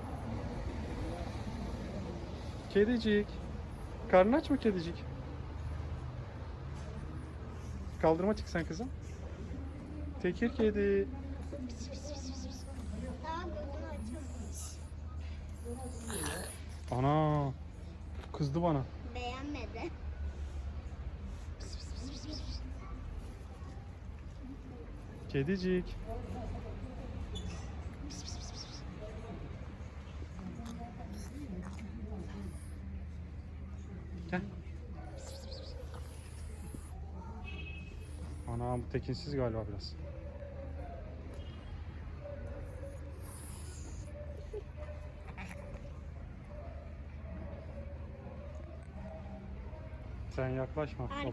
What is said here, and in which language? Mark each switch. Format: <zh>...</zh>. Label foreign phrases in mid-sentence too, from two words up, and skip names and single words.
<tr>Kedicik. Karnın aç mı kedicik? Kaldırıma çık sen kızım. Tekir kedi. Pis, pis, pis, pis, pis. Daha gözünü açamamış. Ana. Kızdı bana. Beğenmedi. Pis, pis, pis, pis, pis. Kedicik. Pis, pis, pis, pis, pis. Gel. Pis, pis, pis, pis. Ana bu tekinsiz galiba biraz. Sen yaklaşma babacığım.</tr>